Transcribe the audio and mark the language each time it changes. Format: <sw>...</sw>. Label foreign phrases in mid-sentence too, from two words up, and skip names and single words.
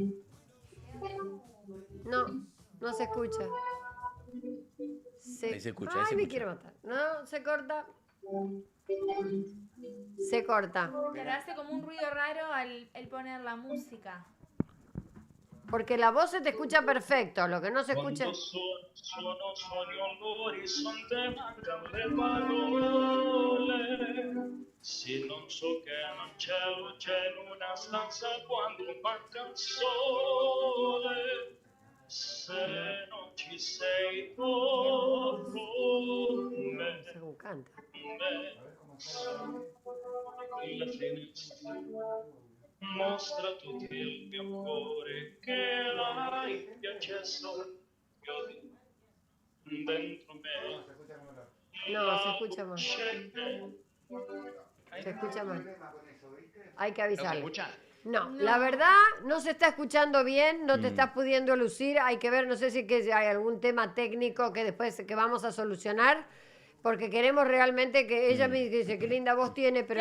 <es>No, no se escucha. Ahí se escucha, ahí Ay, se me escucha. quiero matar. No, se corta. Se corta. Pero hace como un ruido raro al poner la música. Porque la voz se te escucha perfecto, lo que no se escucha.</es> <it>Sono l'orizzonte, mancano le parole. Se non so che non c'è luce in una stanza quando manca il sole. Se non ci sei tu,</it> <es>No sé cómo canta.</es> <it>la finestra mostra tutto il mio cuore che l'hai acceso dentro me.</it> <es>No, se escucha mal. Se escucha mal. Hay que ¿No se avisarle. escucha? No, la verdad no se está escuchando bien, no te estás pudiendo lucir, hay que ver, no sé si que hay algún tema técnico que después que vamos a solucionar, porque queremos realmente que ella me dice qué linda voz tiene, pero</es>